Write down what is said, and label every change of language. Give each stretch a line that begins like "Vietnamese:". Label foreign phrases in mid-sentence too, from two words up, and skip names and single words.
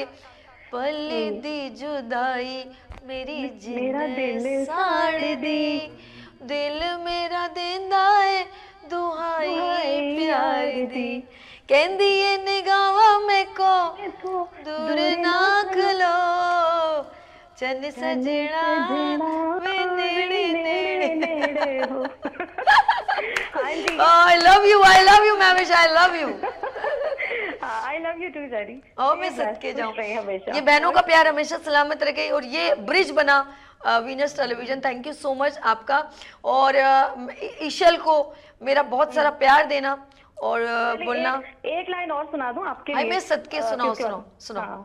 Punjabi: ਪਲ ਦੀ ਜੁਦਾਈ ਮੇਰੀ ਜ਼ਿੰਦਗੀ ਸਾੜ ਦੀ, ਦਿਲ ਮੇਰਾ ਦੇਂਦਾ ਹੈ ਦੁਹਾਈ ਪਿਆਰ ਦੀ, ਕਹਿੰਦੀ ਹੈ ਨਿਗਾਹਾਂ ਮੇਂ ਕੋ ਦੂਰ ਨਾ ਖਲੋ, ਚੰਨ ਸਜਣਾ ਵੇ ਨੇੜੇ ਨੇੜੇ ਹੋ।
English: I love you महविश, I love you। I love you too जारी।
Hindi: ओ मैं सदके जाऊं। ये बहनों का प्यार हमेशा सलामत रखे। और ये ब्रिज बना वीनस टेलीविजन,
English: thank you so much
Hindi: आपका। और ईशल को मेरा बहुत सारा प्यार देना और बोलना। एक लाइन और सुना दूं आपके लिए। मैं सदके सुनाओ सुनाओ सुनाओ।